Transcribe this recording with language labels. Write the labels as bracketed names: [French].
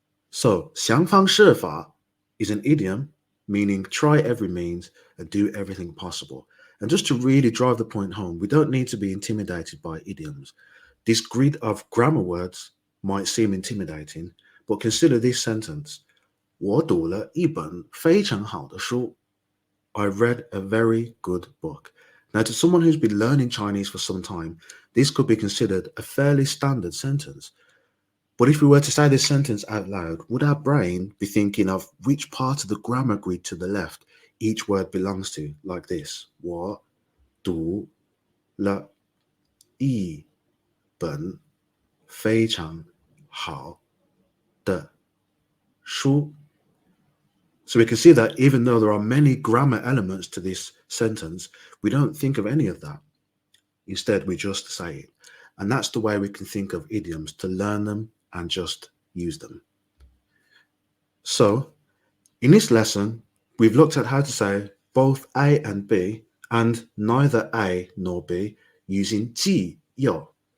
[English] So 想方设法 is an idiom meaning try every means and do everything possible. And just to really drive the point home, we don't need to be intimidated by idioms. This grid of grammar words might seem intimidating, but consider this sentence. [Chinese] 我读了一本非常好的书. [English] I read a very good book. Now, to someone who's been learning Chinese for some time, this could be considered a fairly standard sentence. But if we were to say this sentence out loud, would our brain be thinking of which part of the grammar grid to the left each word belongs to, like this? [Chinese] 我读了一本非常好的书. [English] So we can see that even though there are many grammar elements to this sentence, we don't think of any of that. Instead, we just say it. And that's the way we can think of idioms, to learn them and just use them. So, in this lesson, we've looked at how to say both A and B and neither A nor B using ji, yo.